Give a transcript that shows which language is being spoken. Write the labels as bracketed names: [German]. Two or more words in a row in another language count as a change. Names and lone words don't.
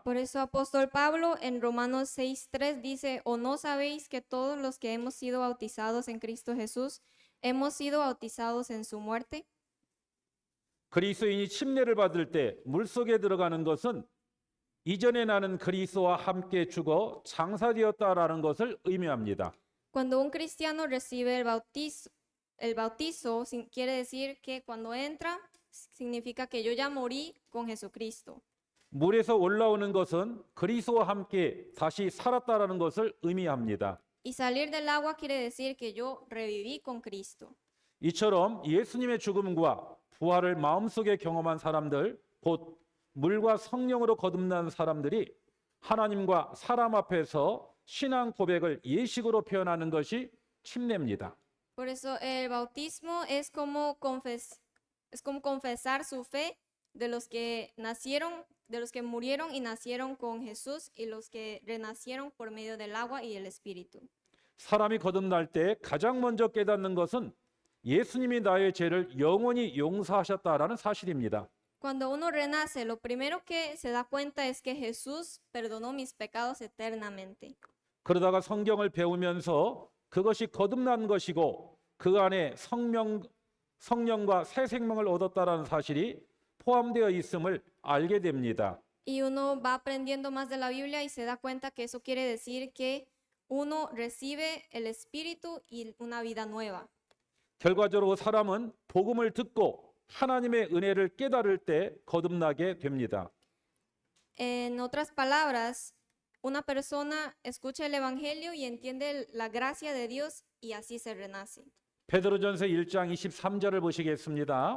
[Spanish] Por eso apóstol Pablo en Romanos 6:3 dice, ¿o no sabéis que todos los que hemos sido bautizados en Cristo Jesús hemos sido bautizados en su muerte? [Korean] 그리스도인이 침례를 받을 때 물속에 들어가는 것은 이전에 나는 그리스도와 함께 죽어 장사되었다라는 것을 의미합니다. [Spanish] Cuando un cristiano recibe el bautizo quiere decir que cuando entra significa que yo ya morí con Jesucristo. [Korean] 물에서 올라오는 것은 그리스도와 함께 다시 살았다라는 것을 의미합니다. [Spanish] Y salir del agua quiere decir que yo reviví con Cristo. [Korean] 이처럼 예수님의 죽음과 부활을 마음속에 경험한 사람들, 곧 물과 성령으로 거듭난 사람들이 하나님과 사람 앞에서 신앙 고백을 예식으로 표현하는 것이 침례입니다. [Spanish] Por eso el bautismo es como confesar su fe de los que nacieron, de los que murieron y nacieron con Jesús y los que renacieron por medio del agua y el Espíritu. [Korean] 사람이 거듭날 때 가장 먼저 깨닫는 것은 예수님이 나의 죄를 영원히 용서하셨다라는 사실입니다. [Spanish] Cuando uno renace, lo primero que se da cuenta es que Jesús perdonó mis pecados eternamente. [Korean] 그러다가 성경을 배우면서 그것이 거듭난 것이고 그 안에 성령과 새 생명을 얻었다라는 사실이 포함되어 있음을 알게 됩니다. [Spanish] Y uno va aprendiendo más de la Biblia y se da cuenta que eso quiere decir que uno recibe el Espíritu y una vida nueva. [Korean] 결과적으로 사람은 복음을 듣고 하나님의 은혜를 깨달을 때 거듭나게 됩니다. [Spanish] En otras palabras, una persona escucha el Evangelio y entiende la gracia de Dios y así se renace. [Korean] 베드로전서 1장 23절을 보시겠습니다.